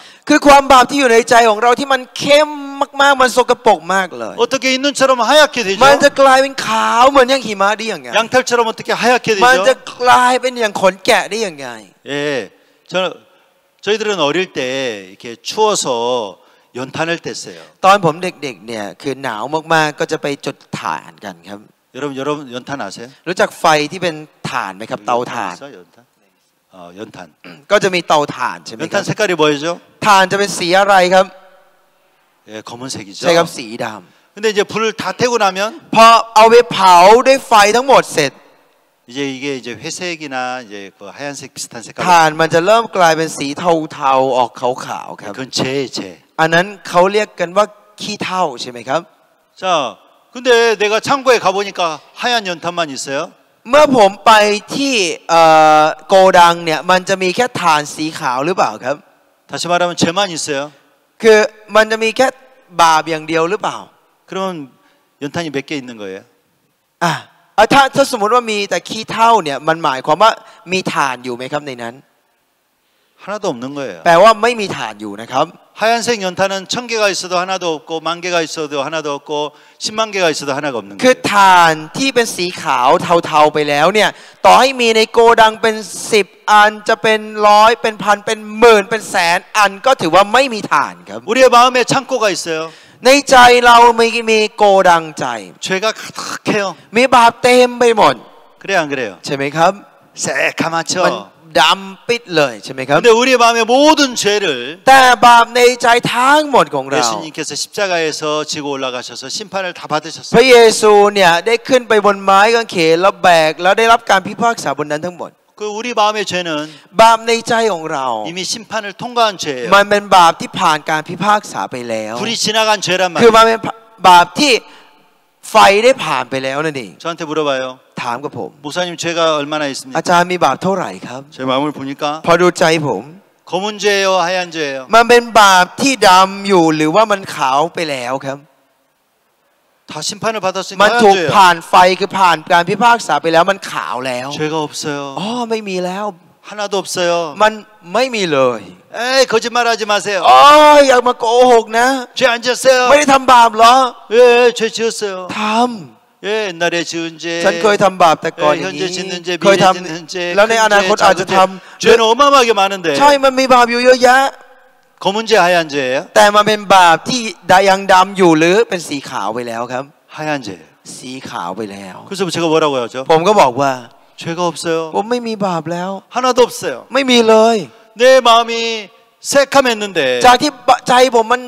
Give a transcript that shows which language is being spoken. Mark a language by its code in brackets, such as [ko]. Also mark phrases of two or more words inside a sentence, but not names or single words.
[th] คือความบาปที่อยู่ในใจของเราที่มันเข้มมากๆมันสกปรกมากเลย [ko] 어떻게 흰 눈처럼 하얗게 되죠? [th] มันจะกลายเป็นขาวเหมือนอย่างหิมะได้ยังไง [ko] 양털처럼 어떻게 하얗게 [th] มันจะ [ko] 되죠? [th] กลายเป็นอย่างขนแกะได้ยังไง [ko] 예, 저희들은 어릴 때 이렇게 추워서 연탄을 뗐어요. [th] ตอนผมเด็กๆเนี่ยคือหนาวมากๆก็จะไปจุดถ่านกันครับ [ko] 여러분 연탄 아세요? [th] รู้จักไฟที่เป็นถ่านไหมครับเตาถ่าน [ko] 있어, 연탄? 연탄. [th] ก็จะมีเตาถ่านใช่ไหมครั [ko] 연탄 [th] บ [ko] 색깔이 뭐죠? [th] ถ่านจะเป็นสีอะไรครับ [ko] 예, 검은색이죠. [th] ใช่ครับสีด [ko] 근데 이제 불을 다 태고 나면 [th] ำพอเอาไปเผาด้วยไฟทั้งหมดเสร็จ [ko] 이제 이게 이제 회색이나 이제 그 하얀색 비슷한 색깔. [th] ถ่านมันจะเริ่มกลายเป็นสีเทาๆออกขาวๆครับ [ko] 그건 죄예요, 죄. [th] อันนั้นเขาเรียกกันว่าขี้เถ้าใช่ไหมครับ [ko] 자, 근데 내가 창고에 가보니까 하얀 연탄만 있어요. [th] เมื่อผมไปที่โกดังเนี่ยมันจะมีแค่ถ่านสีขาวหรือเปล่าครับ [ko] 다시 말하면 죄만 있어요. [th] คือมันจะมีแค่บาปอย่างเดียวหรือเปล่า [ko] 그러면 연탄이 몇 개 있는 거예요? [th] อ่ะถ้าสมมติว่ามีแต่ขี้เถ้าเนี่ยมันหมายความว่ามีถ่านอยู่ไหมครับในนั้น [ko] 하나도 없는 거예요. [th] แปลว่าไม่มีถ่านอยู่นะครับ [ko] 하얀색 연탄은 1000개가 있어도 하나도 없고 10,000개가 있어도 하나도 없고 10만 개가 있어도 하나가 없는 [th] คือ [ko] 거예요. [th] ถ่านที่เป็นสีขาวเทาๆไปแล้วเนี่ยต่อให้มีในโกดังเป็น10อันจะเป็น100เป็นพันเป็นหมื่นเป็นแสนอันก็ถือว่าไม่มีถ่านครับ [ko] 우리의 마음에 창고가 있어요. [th] ในใจเรามีโกดังใจ [ko] 죄가 가득해요. [th] มีบาปเต็มไปหมด [ko] 그래요, 안 그래요? [th] ใช่ไหมครับ [ko] 새카맣죠. [th] มันดำปิดเลยใช่ไหมครับ [ko] 근데 우리의 마음의 모든 죄를 [th] แต่บาปในใจทั้งหมดของเรา [ko] 예수님께서 십자가에서 지고 올라가셔서 심판을 다 [th] พ [ko] 받으셨어요. [th] ระเยซูเนี่ยได้ขึ้นไปบนไม้กางเขนแล้วแบกแล้วได้รับการพิพากษาบนนั้นทั้งหมด [ko] 그 우리 마음의 죄는 [th] บาปในใจของเรา [ko] 이미 심판을 통과한 죄예요. [th] มันเป็นบาปที่ผ่านการพิพากษาไปแล้ว [ko] 불이 지나간 죄란 [th] คือ [ko] 말이에요. [th] มันเป็นบาปที่ไฟได้ผ่านไปแล้วนั่นเอง [ko] 저한테 물어봐요. [th] ถามกับผม [ko] 목사님 죄가 얼마나 [th] อา [ko] 있습니까? [th] จารย์มีบาปเท่าไหร่ครับ [ko] 제 마음을 보니까 [th] พอดูใจผม [ko] 검은 죄예요, 하얀 죄예요. [th] มันเป็นบาปที่ดำอยู่หรือว่ามันขาวไปแล้วครับ [ko] 다 심판을 받았으니까 [th] มัน [ko] 하얀 [th] ถูก [ko] 죄예요. [th] ผ่านไฟคือผ่านการพิพากษาไปแล้วมันขาวแล้ว [ko] 죄가 없어요. [th] อ๋อไม่มีแล้ว [ko] 하나도 없어요. [th] มันไม่มีเลย [ko] 에이 거짓말하지 마세요. [th] อ๋ออย่ามาโกหกนะ [ko] 죄 안 지었어요. [th] ไม่ได้ทำบาปเหรอ [ko] 예, 죄 지었어요. [th] ท [ko] 예, 옛날에 지은 죄. [th] ำฉันเคยทำบาปแต่ก่อนอย่าง [ko] 현재 [th] นี้ [ko] 짓는 죄, [th] เคย [ko] 미래 [th] ท [ko] 짓는 죄, [th] ำแล้วในอนาคต [ko] 큰 [th] อาจ [ko] 죄, [th] จะ [ko] 작은 [th] ท [ko] 죄. 죄는 어마어마하게 많은데 [th] ำใช่มันมีบาปอยู่เยอะแยะ [ko] 검은 죄, 하얀 죄예요? [th] แต่มันเป็นบาปที่ยังดำอยู่หรือเป็นสีขาวไปแล้วครับ [ko] 하얀 죄예요. [th] สีขาวไปแล้ว [ko] 그래서 제가 뭐라고 하죠? [th] ผมก็บอกว่า [ko] 죄가 없어요. [th] ผมไม่มีบาปแล้ว [ko] 하나도 없어요. [th] ไม่มีเลย [ko] 내 마음이 새카맸는데